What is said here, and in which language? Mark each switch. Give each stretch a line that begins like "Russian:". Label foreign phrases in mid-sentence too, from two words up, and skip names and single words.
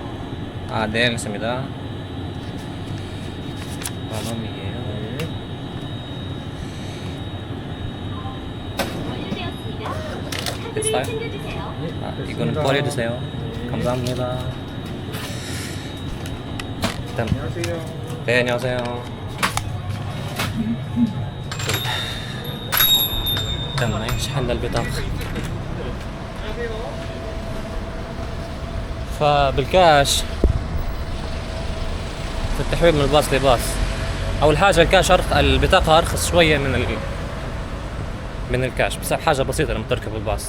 Korean: 아, 네, 알겠습니다. 10,000원이에요. 됐어요? 아, 이거는 버려주세요. 감사합니다. 일단, 안녕하세요. 네, 안녕하세요.
Arabic: تم شحن البطاقة. فبالكاش في التحويل من الباص لباص، أول حاجة الكاش البطاقة أرخص شوية من الكاش، بس حاجة بسيطة لما تركب الباص.